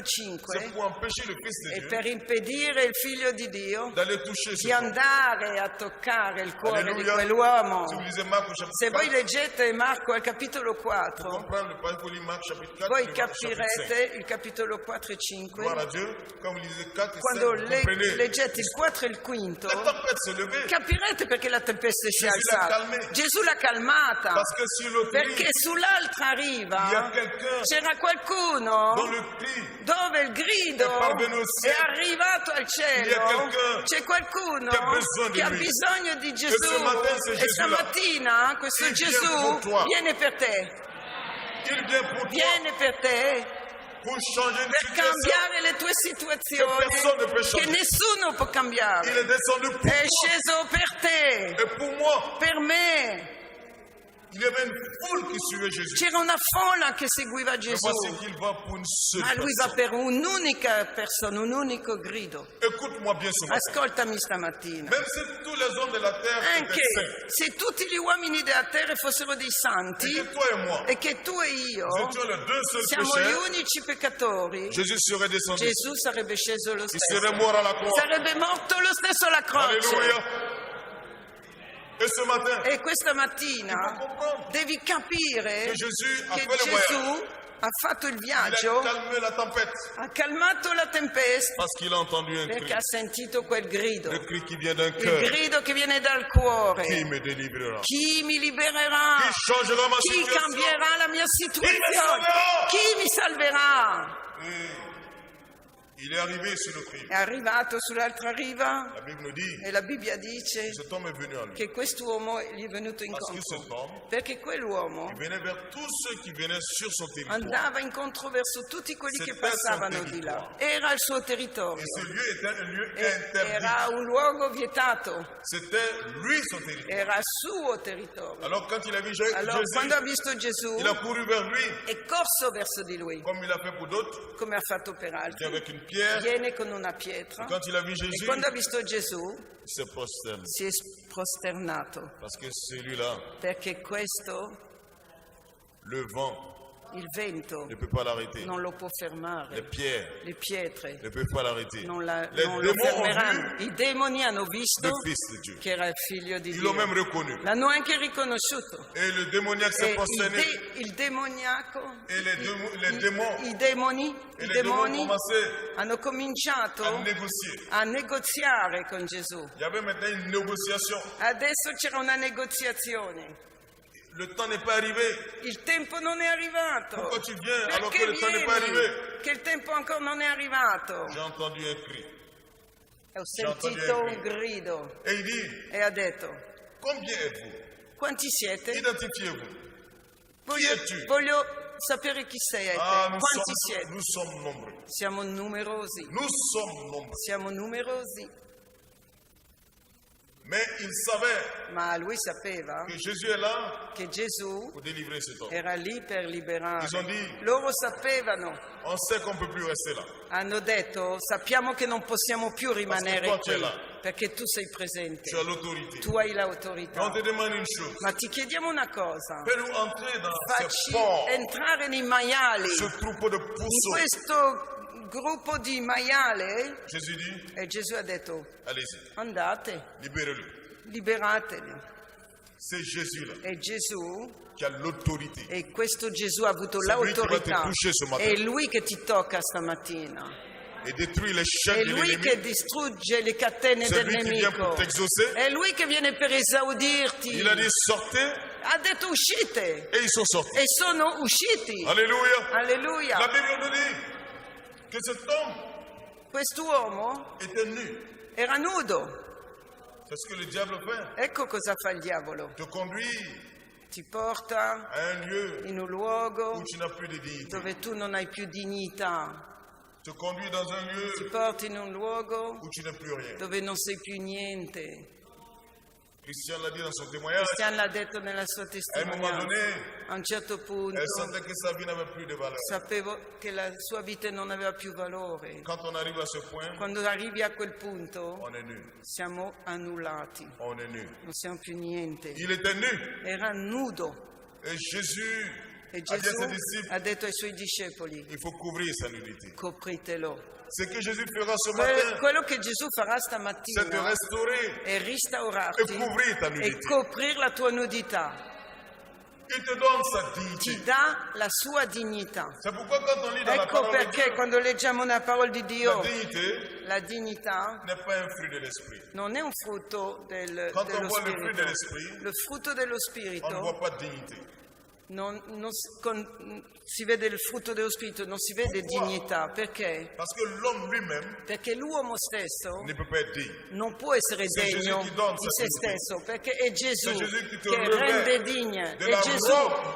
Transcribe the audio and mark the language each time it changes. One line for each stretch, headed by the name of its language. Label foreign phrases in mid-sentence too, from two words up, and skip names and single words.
French: c'est 5 pour empêcher le Fils de
Italian: è
French: Dieu
Italian: per impedire il figlio di Dio
French: d'aller toucher ce
Italian: di
French: corps.
Italian: andare a toccare il cuore di
French: Alléluia.
Italian: quell'uomo.
French: Si vous lisez Marc au
Italian: Se
French: chapitre
Italian: voi
French: 4,
Italian: leggete Marco al capitolo
French: pour
Italian: 4,
French: comprendre le pas lire Marc chapitre 4,
Italian: voi
French: le Marc chapitre 5.
Italian: capirete il capitolo 4 e
French: Gloire à
Italian: 5.
French: Dieu, quand vous lisez 4 et 5,
Italian: Quando
French: vous comprenez.
Italian: leggete il 4 e il quinto,
French: La tempête se levait
Italian: capirete perché la tempesta si è Gesù l'ha alzata.
French: calmée.
Italian: Gesù l'ha calmata,
French: parce que sur le
Italian: perché
French: cri,
Italian: sull'altra
French: il y a
Italian: riva
French: quelqu'un
Italian: c'era qualcuno
French: dont le cri
Italian: dove il grido
French: è parvenu au
Italian: è
French: ciel.
Italian: arrivato al
French: Il y a
Italian: cielo.
French: quelqu'un
Italian: C'è qualcuno
French: qui a besoin di
Italian: che ha
French: lui.
Italian: bisogno di
French: ce
Italian: Gesù
French: matin, c'est
Italian: e
French: Jésus là.
Italian: stamattina questo
French: Il vient
Italian: Gesù
French: pour toi.
Italian: viene per te,
French: il vient pour toi,
Italian: viene per te
French: pour changer une
Italian: per
French: situation.
Italian: cambiare le tue situazioni
French: Che personne ne peut
Italian: che
French: changer.
Italian: nessuno può cambiare.
French: Il est descendu pour
Italian: È
French: moi.
Italian: sceso per te,
French: Et pour moi,
Italian: per me.
French: il y avait une foule qui suivait Jésus.
Italian: C'era una folla che seguiva
French: Mais
Italian: Gesù,
French: voici qu'il va pour une seule
Italian: ma lui va
French: personne.
Italian: per un'unica persona, un unico grido.
French: Écoute-moi bien ce matin.
Italian: Ascoltami stamattina.
French: Même si tous les hommes de la terre
Italian: Anche
French: étaient saints,
Italian: se tutti gli uomini della terra fossero dei
French: et
Italian: santi
French: que toi et moi,
Italian: e che tu e io
French: nous étions les deux seuls
Italian: siamo gli
French: pécheurs,
Italian: unici peccatori,
French: Jésus serait descendu.
Italian: Gesù sarebbe sceso lo
French: Il
Italian: stesso.
French: serait mort à la croix.
Italian: Sarebbe morto lo stesso alla croce.
French: Alléluia. Et ce matin,
Italian: E questa mattina
French: tu peux comprendre
Italian: devi capire
French: que Jésus a
Italian: che
French: fait le voyage.
Italian: Gesù ha fatto il
French: Il a
Italian: viaggio,
French: calmé la tempête
Italian: ha calmato la tempesta
French: parce qu'il a entendu un
Italian: perché
French: cri.
Italian: ha sentito quel grido,
French: Le cri qui vient d'un
Italian: il
French: cœur.
Italian: grido che viene dal
French: Qui
Italian: cuore.
French: me délivrera?
Italian: Chi mi libererà?
French: Qui changera ma
Italian: Chi
French: situation?
Italian: cambierà la mia situazione? salverà? Chi mi salverà?
French: Et il est arrivé sur le cri.
Italian: È arrivato sull'altra riva
French: La Bible nous dit
Italian: e la Bibbia dice
French: que cet homme est venu à lui.
Italian: che quest'uomo gli è venuto
French: Parce que
Italian: incontro,
French: cet homme
Italian: perché quell'uomo
French: il venait vers tous ceux qui venaient sur son territoire.
Italian: andava incontro verso tutti quelli che
French: C'était
Italian: passavano
French: son
Italian: di là.
French: territoire.
Italian: Era il suo territorio,
French: Et ce lieu était un lieu
Italian: era
French: interdit.
Italian: un luogo vietato,
French: C'était lui son territoire.
Italian: era il suo territorio.
French: Alors quand il a vu
Italian: Allora,
French: Jésus,
Italian: quando ha visto Gesù,
French: il a couru vers lui,
Italian: è corso verso di lui,
French: comme il a fait pour d'autres,
Italian: come ha fatto per
French: il vient
Italian: altri.
French: avec une pierre.
Italian: Viene con una pietra
French: Quand il a vu
Italian: e
French: Jésus,
Italian: quando ha visto Gesù
French: il s'est prosterné.
Italian: si è prosternato,
French: Parce que celui-là,
Italian: perché questo,
French: le vent
Italian: il vento,
French: ne peut pas l'arrêter.
Italian: non lo può
French: Les
Italian: fermare,
French: pierres
Italian: le pietre
French: ne peuvent pas l'arrêter.
Italian: non
French: Les
Italian: lo
French: démons ont
Italian: fermeranno.
French: vu
Italian: I demoni hanno visto
French: le Fils de Dieu.
Italian: che era il figlio di
French: Ils l'ont
Italian: Dio,
French: même reconnu.
Italian: l'hanno anche riconosciuto.
French: Et le démoniaque s'est
Italian: E
French: prosterné.
Italian: il demoniaco,
French: Et les démons,
Italian: i demoni,
French: et
Italian: i
French: les démons ont
Italian: demoni
French: commencé
Italian: hanno cominciato
French: à négocier.
Italian: a negoziare con Gesù.
French: Il y avait maintenant une négociation.
Italian: Adesso c'era una negoziazione.
French: Le temps n'est pas arrivé.
Italian: Il tempo non è arrivato.
French: Pourquoi tu viens alors que
Italian: Perché
French: le temps n'est pas arrivé?
Italian: vieni? Che il tempo ancora non è arrivato.
French: J'ai entendu un cri.
Italian: Ho
French: entendu
Italian: sentito un un grido
French: Et il dit,
Italian: e ha detto:
French: combien êtes-vous?
Italian: quanti siete?
French: Identifiez-vous. Qui es-tu?
Italian: Voglio sapere chi siete. Ah, Quanti siete?
French: nous sommes nombreux.
Italian: Siamo numerosi.
French: Nous sommes nombreux.
Italian: Siamo numerosi.
French: Mais il savait
Italian: Ma lui sapeva
French: que Jésus est là
Italian: che Gesù
French: pour délivrer cet homme.
Italian: era lì per liberare.
French: Ils ont dit,
Italian: Loro sapevano.
French: on sait qu'on ne peut plus rester là.
Italian: Hanno detto: sappiamo che non possiamo più rimanere
French: Parce que
Italian: qui
French: toi tu es là.
Italian: perché tu sei presente,
French: Tu as l'autorité.
Italian: tu hai
French: Mais
Italian: l'autorità.
French: on te demande une chose.
Italian: Ma ti chiediamo una cosa:
French: Fais-nous entrer dans ce
Italian: facci
French: port,
Italian: entrare nei maiali,
French: ce troupeau de
Italian: in
French: pourceaux.
Italian: questo gruppo di maiale.
French: Jésus dit,
Italian: E Gesù ha detto:
French: allez-y,
Italian: andate,
French: libérez-le.
Italian: liberateli.
French: C'est Jésus-là
Italian: È Gesù,
French: qui a l'autorité.
Italian: e questo Gesù ha avuto
French: C'est lui qui va te
Italian: l'autorità.
French: toucher ce matin.
Italian: È Lui che ti tocca stamattina.
French: Et détruire les
Italian: È
French: chaînes de
Italian: Lui che
French: l'ennemi.
Italian: distrugge le catene
French: C'est
Italian: del
French: lui qui vient pour
Italian: nemico.
French: t'exaucer.
Italian: È Lui che viene per esaudirti.
French: Il a dit sortez
Italian: Ha detto uscite
French: et ils sont sortis.
Italian: e sono usciti.
French: Alléluia.
Italian: Alleluia.
French: La Bible nous dit que cet homme
Italian: Quest'uomo
French: était nu.
Italian: era nudo.
French: C'est ce que le diable fait.
Italian: Ecco cosa fa il diavolo.
French: Te conduire
Italian: Ti porta
French: à un lieu
Italian: in un
French: où
Italian: luogo
French: tu n'as plus de dignité.
Italian: dove tu non hai più dignità.
French: Te conduire dans un
Italian: Ti
French: lieu
Italian: porti in un luogo
French: où tu n'es plus rien.
Italian: dove non sei più niente.
French: Christian l'a dit dans son témoignage.
Italian: Cristian l'ha detto nella sua
French: À un moment
Italian: testimonianza.
French: donné,
Italian: A un certo punto
French: elle sentait que sa vie n'avait plus de valeur.
Italian: sapevo che la sua vita non aveva più valore.
French: Quand on arrive à ce point,
Italian: Quando arrivi a quel punto
French: on est nu.
Italian: siamo annullati,
French: On est nu.
Italian: non siamo più niente.
French: Il était nu.
Italian: Era nudo
French: Et Jésus
Italian: e
French: a dit à
Italian: Gesù
French: ses disciples,
Italian: ha detto ai suoi discepoli:
French: il faut couvrir sa nudité.
Italian: copritelo.
French: Ce que Jésus fera ce matin,
Italian: Quello che Gesù farà
French: c'est de
Italian: stamattina
French: restaurer
Italian: è
French: et
Italian: restaurarti
French: couvrir ta
Italian: e
French: nudité.
Italian: coprire la tua nudità.
French: Il te donne sa
Italian: Ti
French: dignité.
Italian: dà la sua dignità.
French: C'est pourquoi quand on lit dans la
Italian: Ecco
French: parole de
Italian: perché
French: Dieu,
Italian: quando leggiamo una parola di
French: la
Italian: Dio,
French: dignité
Italian: la dignità
French: n'est pas un fruit de l'esprit.
Italian: non è un frutto dello
French: Quand on voit le fruit
Italian: spirito.
French: de l'esprit,
Italian: Lo frutto dello
French: on ne
Italian: spirito
French: voit pas de dignité.
Italian: si vede il frutto dello spirito, non si vede dignità. Perché?
French: Parce que l'homme lui-même
Italian: Perché l'uomo stesso
French: ne peut pas être digne.
Italian: non può essere
French: C'est
Italian: degno Gesù che dona di
French: sa
Italian: se dignità. stesso, perché è Gesù
French: C'est Jésus qui te
Italian: che
French: revêt
Italian: rende digne,
French: de
Italian: è
French: la
Italian: Gesù
French: robe